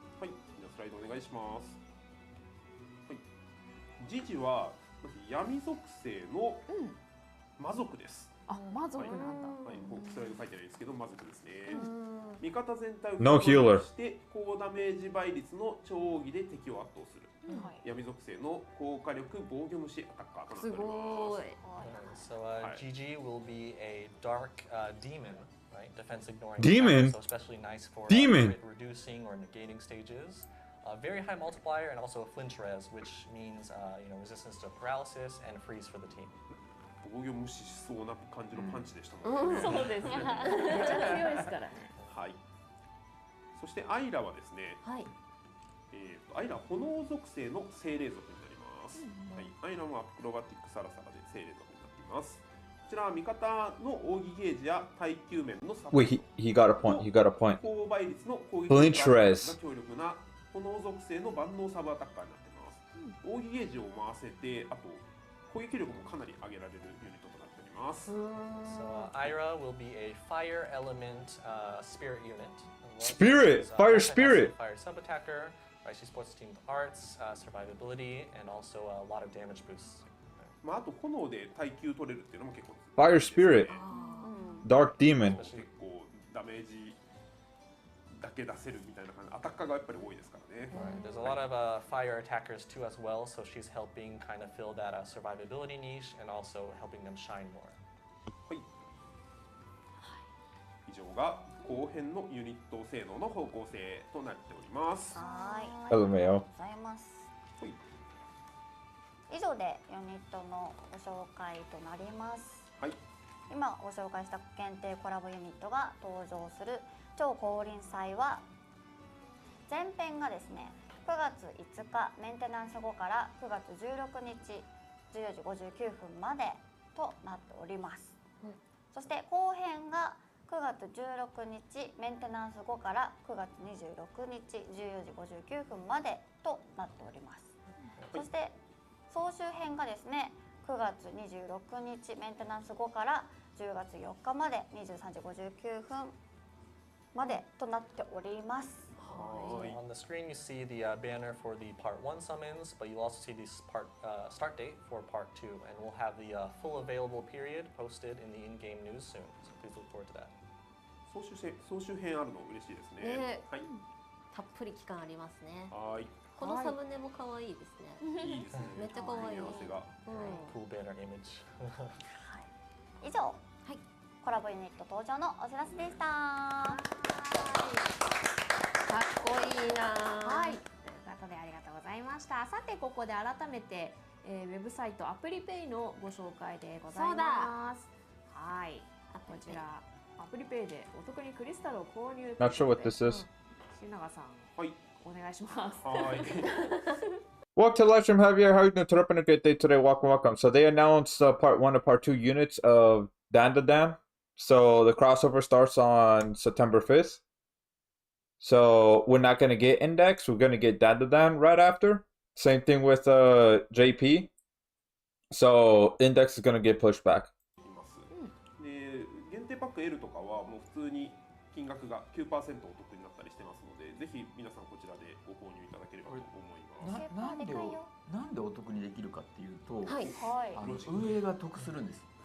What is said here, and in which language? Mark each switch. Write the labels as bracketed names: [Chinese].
[Japanese] はい、じゃあスライドお願いします。はい、ジジはまず闇属性の魔族です。あ、魔族なんだ。はい、こうスライド書いてないですけど魔族ですね。味方全体を [English] No healer [Japanese] して高ダメージ倍率の超奥義で敵を圧倒する。闇属性の高火力防御虫アタッカーとなっております。 [English] So GG will be a dark demon, right? Defense ignoring. Demon? So especially nice for Demon? reducing or negating stages. Very high multiplier and also a flinch res, which means resistance to paralysis and freeze for the team. [Japanese] 防御無視しそうな感じのパンチでしたもんね。そうですね。めちゃ強いですからね。はい。そしてアイラはですね。はい。アイラは炎属性の精霊族になります。はい。アイラもアクロバティックサラサラで精霊族になっています。こちらは味方の奥義ゲージや耐久面のサポート。 [English] Wait, he got a point. He got a point. [Japanese] 高倍率の攻撃 [English] Flinch res [Japanese] が強力な炎属性の万能サブアタッカーになっています。奥義ゲージを回せて、あと攻撃力もかなり上げられるユニットとなっております。 [English] So Ira will be a fire element spirit unit. Spirit! Fire spirit! Fire sub attacker. Right, she supports the team with arts, survivability, and also a lot of damage boosts. [Japanese] まああと炎で耐久取れるっていうのも結構。 [English] Fire spirit. Dark demon. [Japanese] 結構ダメージだけ出せるみたいな感じ。アタッカーがやっぱり多いですからね。 [English] Right. There's a lot of fire attackers too as well, so she's helping kind of fill that survivability niche and also helping them shine more. [Japanese] はい。以上が後編のユニット性能の方向性となっております。はい。 [English] LMAO [Japanese] ありがとうございます。はい。以上でユニットのご紹介となります。はい。今ご紹介した限定コラボユニットが登場する超降臨祭は前編がですね9月5日メンテナンス後から9月16日14時59分までとなっております、そして後編が9月16日メンテナンス後から9月26日14時59分までとなっております、そして総集編がですね9月26日メンテナンス後から10月4日まで23時59分までとなっております。 [English] So on the screen you see the banner for the part 1 summons, but you'll also see the start date for part 2, and we'll have the full available period posted in the in-game news soon, so please look forward to that. [Japanese] 総集編あるの嬉しいですね。はい。たっぷり期間ありますね。はい。このサムネも可愛いですね。いいですね。めっちゃ可愛い。 [English] Cool banner image. [Japanese] 以上、コラボユニット登場のお知らせでした。かっこいいな。はい。ということでありがとうございました。さてここで改めて、ウェブサイトアプリペイのご紹介でございます。はい。こちらアプリペイでお得にクリスタルを購入。 [English] Not sure what this is. [Japanese] 新永さん。はい。お願いします。はい。 [English] Welcome to Livestream Javier. How are you doing? Today, a great day today. Welcome. So they announced part 1 and part 2 units of Dandadan. So the crossover starts on September 5th. So we're not going to get Index. We're going to get Dandadan right after. Same thing with JP. So Index is going to get pushed back. [Japanese] で、限定パック L とかはもう普通に金額が 9% お得になったりしてますので、ぜひ皆さんこちらでご購入いただければと思います。なんでお得にできるかっていうと、はい、運営が得するんです。